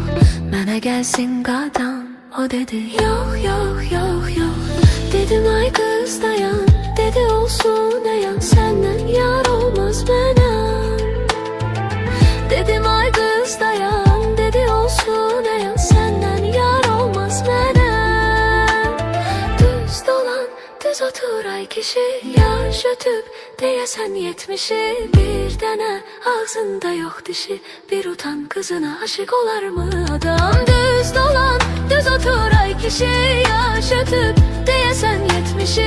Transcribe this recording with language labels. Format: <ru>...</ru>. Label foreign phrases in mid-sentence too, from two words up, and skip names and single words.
<az>Mənə gəlsin qadam, o dedi yok, yok, yok, yok.</az> <tr>Dedim ay kız dayan, dedi olsun ayan, senden yar olmaz bana. Dedim ay kız dayan, dedi olsun ayan, senden yar olmaz bana.</tr> <az>Düz dolan, düz otur ay kişi, yaş ötüb deyəsən 70'i. Bir dənə ağzında yox dişi, bir utan kızına aşık olarım adam. Düz dolan, düz otur ay kişi, yaş ötüb deyəsən 70'i.</az>